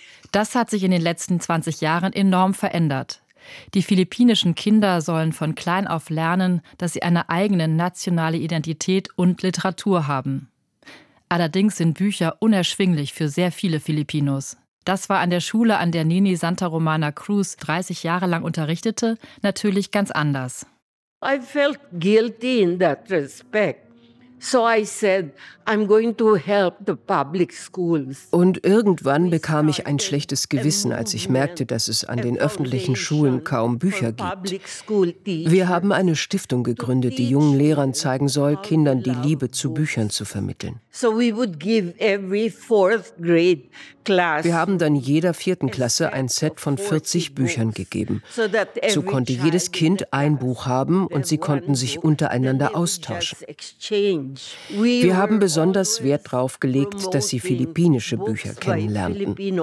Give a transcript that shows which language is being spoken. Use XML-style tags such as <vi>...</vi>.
<de>Das hat sich in den letzten 20 Jahren enorm verändert. Die philippinischen Kinder sollen von klein auf lernen, dass sie eine eigene nationale Identität und Literatur haben. Allerdings sind Bücher unerschwinglich für sehr viele Filipinos. Das war an der Schule, an der Nini Santa Romana Cruz 30 Jahre lang unterrichtete, natürlich ganz anders.</de> <en>I felt guilty in that respect. So I said, I'm going to help the public schools.</en> <de>Und irgendwann bekam ich ein schlechtes Gewissen, als ich merkte, dass es an den öffentlichen Schulen kaum Bücher gibt. Wir haben eine Stiftung gegründet, die jungen Lehrern zeigen soll, Kindern die Liebe zu Büchern zu vermitteln.</de> <en>So we would give every fourth grade class.</en> <de>Wir haben dann jeder vierten Klasse ein Set von 40 Büchern gegeben. So konnte jedes Kind ein Buch haben und sie konnten sich untereinander austauschen. Wir haben besonders Wert darauf gelegt, dass sie philippinische Bücher kennenlernten.</de>